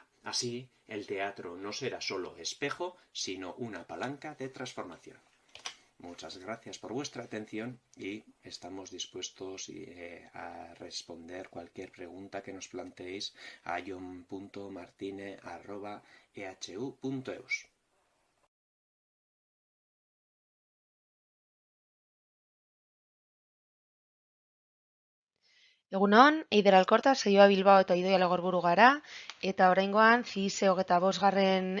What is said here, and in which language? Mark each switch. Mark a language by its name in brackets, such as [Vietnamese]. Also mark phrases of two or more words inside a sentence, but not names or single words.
[Spanish] Así, el teatro no será solo espejo, sino una palanca de transformación. Muchas gracias por vuestra atención y estamos dispuestos a responder cualquier pregunta que nos planteéis a john.martine@ehu.eus. [Basque] Egunon, Eider Alkorta, Saioa Bilbao eta Idoia Lagorburu gara, eta oraingoan CISE 25.